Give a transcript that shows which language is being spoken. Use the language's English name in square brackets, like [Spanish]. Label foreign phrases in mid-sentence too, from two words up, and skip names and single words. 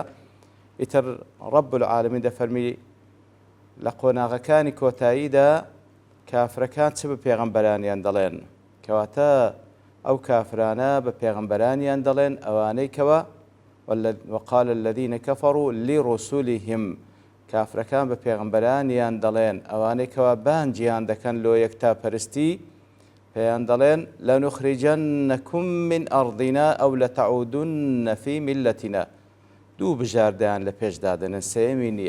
[Central Kurdish] ئیتر [Arabic] رب العالمین [Central Kurdish] دەفەرمی لە قۆناغەکانی کۆتاییدا کافرەکان چ بە پێغەمبەرانیان دەڵێن، کەواتە ئەو کافرانە بە پێغەمبەرانیان دەڵێن ئەوانەی کەوە [Arabic] وقال الذين كفروا لرسلهم، [Central Kurdish] کافرەکان بە پێغەمبەرانیان دەڵێن ئەوانەی کەوە بانگیان دەکەن لۆ یەکتاپەرستی، پێیان دەڵێن [Arabic] لەنوخریجەنەکم من ئەڕضینا ئەو لەتەعودن فی میلەتینا. [Central Kurdish] دوو بژاردەیان لە پێشدا دەنێن، سەیەمی نییە.